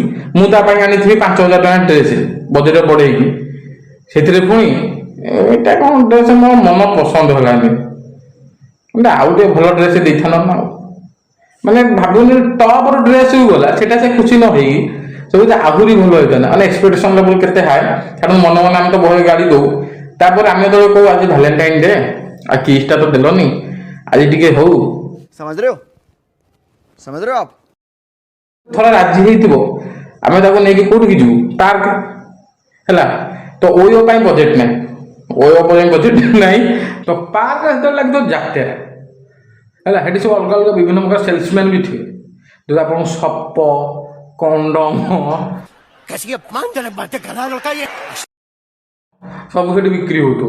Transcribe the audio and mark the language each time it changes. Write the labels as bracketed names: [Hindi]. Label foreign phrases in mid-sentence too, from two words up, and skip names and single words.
[Odia] ମୁଁ ତା ପାଇଁ ଆଣିଥିବି 5,000 ଟଙ୍କା [English] dress budget [Odia] ବଢ଼େଇକି, ସେଥିରେ ପୁଣି ଏଇଟା କ'ଣ ଡ୍ରେସ୍ ମୋ ମନ ପସନ୍ଦ ହେଲାନି, ମାନେ ଆଉ ଟିକେ ଭଲ ଡ୍ରେସ୍ ଦେଇଥାନ୍ତ ନା। ଆଉ ମାନେ ଭାବୁନି ଟପ୍ର ଡ୍ରେସ୍ ଗଲା ସେଇଟା ସେ ଖୁସି ନ ହେଇକି ସବୁ ଆହୁରି ଭଲ ହେଇଥାନ୍ତା, ମାନେ [English] expectation level [Odia] କେତେ ହାଏ। କାରଣ ମନେ ମନେ ଆମେ ତ ବହେ ଗାଡ଼ି ଦଉ, ତାପରେ ଆମେ ଯେତେବେଳେ କହୁ ଆଜି ଭାଲେଣ୍ଟାଇନ୍ ଡେ ଆଉ କିସ୍ଟା ତ ଦେଲନି, ଆଜି ଟିକେ ହଉ, [Hindi] समझ रहे हो समझ रहे हो आप। [Odia] ଥରେ ରାଜି ହେଇଥିବ ଆମେ ତାକୁ ନେଇକି କୋଉଠିକି ଯିବୁ, ପାର୍କ ହେଲା। ତ ଓୟୋ ପାଇଁ ବଜେଟ୍ ନାହିଁ, ଓୟୋ ପାଇଁ ବଜେଟ୍ ନାହିଁ, ତ ପାର୍କ ଯେତେବେଳେ ଲାଗିଥିବ ଯାତ୍ରା ହେଲା, ସେଠି ସବୁ ଅଲଗା ଅଲଗା ବିଭିନ୍ନ ପ୍ରକାର ସେଲ୍ସମ୍ୟାନ୍ ବି ଥିବେ, ଯଦି ଆପଣଙ୍କୁ ସପ କଣ୍ଡମ ସବୁ ସେଠି ବିକ୍ରି ହେଉଥିବ।